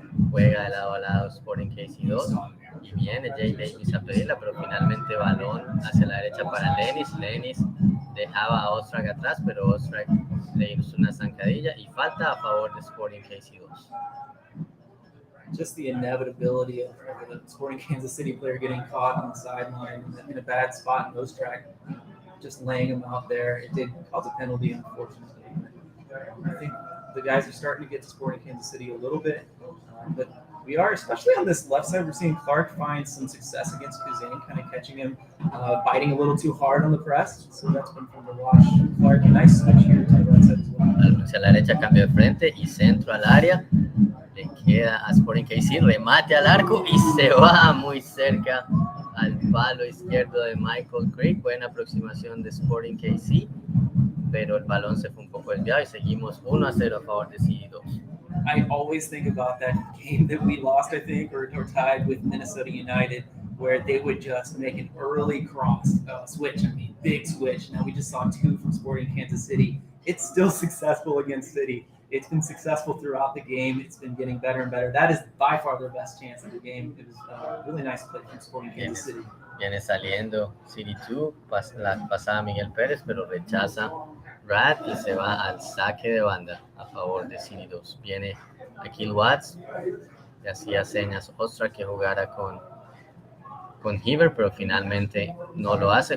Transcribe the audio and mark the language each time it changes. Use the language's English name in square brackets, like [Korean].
[Spanish] Juega de lado a lado Sporting KC2. Y viene Jay Davis a pedirla, pero finalmente balón hacia la derecha para Lenis. Lenis dejaba a Ostrak atrás, pero Ostrak le hizo una zancadilla y falta a favor de Sporting KC2. [English] Just the inevitability of the Sporting Kansas City player getting caught on the sideline in a bad spot in Ostrak, just laying him out there. It did cause a penalty, unfortunately. I think the guys are starting to get to Sporting Kansas City a little bit, but we are, especially on this left side, we're seeing Clark find some success against Kuzane, kind of catching him, biting a little too hard on the press. So that's been fun to watch. Clark, nice switch here to the right side as well. [Spanish] Hacia la derecha, cambio de frente y centro al área. Le queda a Sporting KC, remate al arco y se va muy cerca al palo izquierdo de Michael Crick. Buena aproximación de Sporting KC, pero el balón se fue un poco desviado y seguimos 1-0 a favor de City2. [English] I always think about that game that we lost, I think, or tied with Minnesota United, where they would just make an early cross switch. Big switch. Now we just saw 2 from Sporting Kansas City. It's still successful against City. It's been successful throughout the game. It's been getting better and better. That is by far their best chance of the game. It was a really nice play from Sporting Kansas City. [Spanish] Viene saliendo City2, la pasada Miguel Pérez, pero rechaza Brad y se va al saque de banda a favor de City2. Viene Akil Watts, le hacía señas Ostrak que jugara con Heber, pero finalmente no lo hace.